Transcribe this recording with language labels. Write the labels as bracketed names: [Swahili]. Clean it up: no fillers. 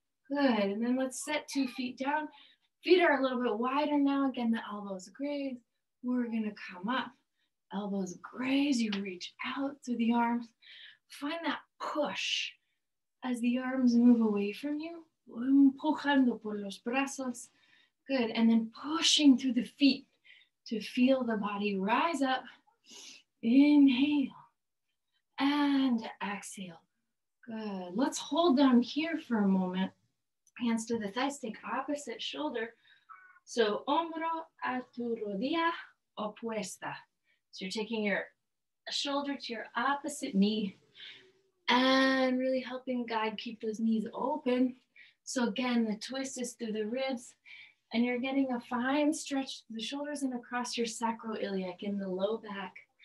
[English] Good, and then let's set 2 feet down. Feet are a little bit wider now. Again, the elbows graze. We're gonna come up. Elbows graze, you reach out through the arms. Find that push as the arms move away from you. [Spanish] Empujando por los brazos. [English] Good, and then pushing through the feet to feel the body rise up. Inhale and exhale. Good, let's hold down here for a moment. Hands to the thighs, take opposite shoulder. [Spanish] So hombro a tu rodilla opuesta. [English] So you're taking your shoulder to your opposite knee and really helping guide, keep those knees open. So again, the twist is through the ribs and you're getting a fine stretch through the shoulders and across your sacroiliac in the low back.